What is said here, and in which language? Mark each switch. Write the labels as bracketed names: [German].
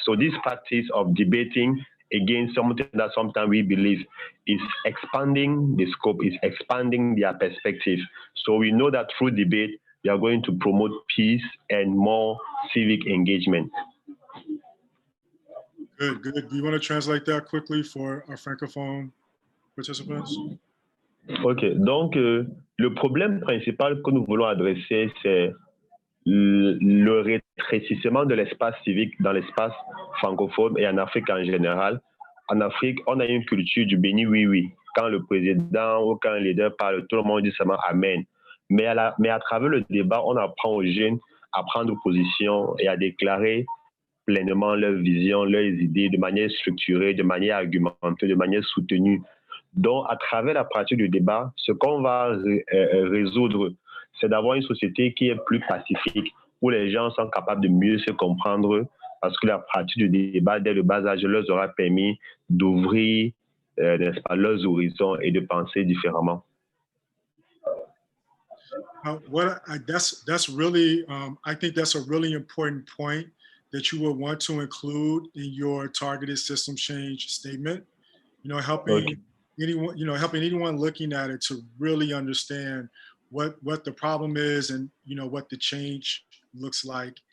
[English] So this practice of debating against something that sometimes we believe is expanding the scope, is expanding their perspective. So we know that through debate, we are going to promote peace and more civic engagement. Good, good. Do you want to translate that quickly for our francophone participants? [French] Ok, donc le problème principal que nous voulons adresser, c'est le rétrécissement de l'espace civique dans l'espace francophone et en Afrique en général. En Afrique, on a une culture du béni oui-oui. Quand le président ou quand le leader parle, tout le monde dit seulement Amen. Mais à travers le débat, on apprend aux jeunes à prendre position et à déclarer pleinement leurs visions, leurs idées de manière structurée, de manière argumentée, de manière soutenue. Donc, à travers la pratique du débat, ce qu'on va résoudre, c'est d'avoir une société qui est plus pacifique, où les gens sont capables de mieux se comprendre, parce que la pratique du débat, dès le bas âge, leur aura permis d'ouvrir n'est-ce pas, leurs horizons et de penser différemment. [English] That's really, I think that's a really important point that you will want to include in your targeted system change statement. Helping anyone looking at it to really understand what the problem is and what the change looks like.